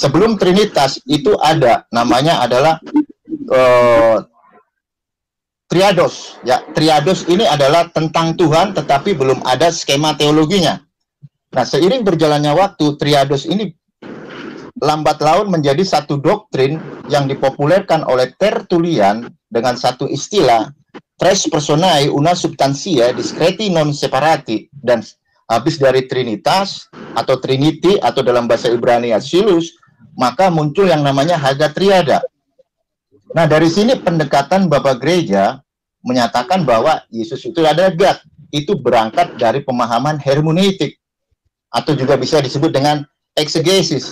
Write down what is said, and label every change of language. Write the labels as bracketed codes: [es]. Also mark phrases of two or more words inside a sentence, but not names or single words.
[id] Sebelum Trinitas itu ada, namanya adalah Triados. Ya, Triados ini adalah tentang Tuhan, tetapi belum ada skema teologinya. Nah, seiring berjalannya waktu, Triados ini lambat laun menjadi satu doktrin yang dipopulerkan oleh Tertullian dengan satu istilah, [la] tres personae una substantia discreti non separati. [id] Dan habis dari Trinitas atau Trinity atau dalam bahasa Ibrani Silus, maka muncul yang namanya Haga Triada. Nah, dari sini pendekatan Bapak Gereja menyatakan bahwa Yesus itu adalah God. Itu berangkat dari pemahaman hermeneutik, atau juga bisa disebut dengan eksegesis.